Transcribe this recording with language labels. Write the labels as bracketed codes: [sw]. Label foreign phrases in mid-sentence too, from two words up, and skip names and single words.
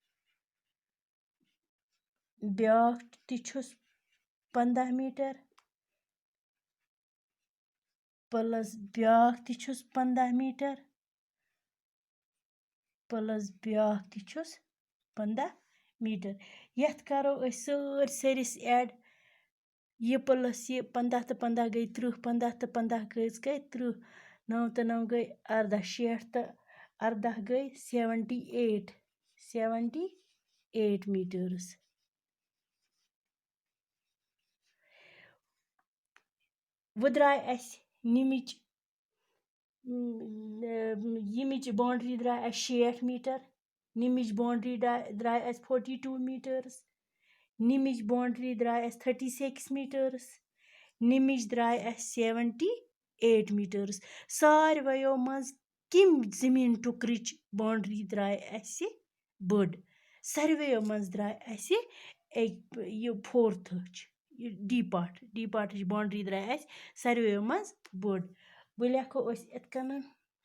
[ks] ब्याक ती छुस 15 मीटर प्लस ब्याक ती छुस 15 मीटर प्लस ब्याक ती छुस 15 मीटर यथ करो अस सरिस ऐड ये प्लस ये 15 तो 15 गई 30 15 तो 15 गई 30 9 तो 9 गई 18 60 तो 18 गई 78 मीटर्स वो द्राय अस निमिच ییٚمِچ باونٛڈری درٛاے اَسہِ 60 میٖٹر نِمِچ باونٛڈری درٛاے اَسہِ 42 میٖٹٲرٕس نِمِچ باونٛڈری درٛاے اَسہِ 36 میٖٹٲرٕس نِمِچ درٛاے اَسہِ 78 میٖٹٲرٕس سارویو منٛز کَمہِ زٔمیٖن ٹُکرٕچ باونٛڈری درٛاے اَسہِ بٔڑ سارویو منٛز درٛاے اَسہِ یہِ فورتھٕچ یہِ ڈی پاٹٕچ باونٛڈری درٛاے اَسہِ سارویو منٛز بٔڑ وۄنۍ لیکھو أسۍ یِتھ کٔنۍ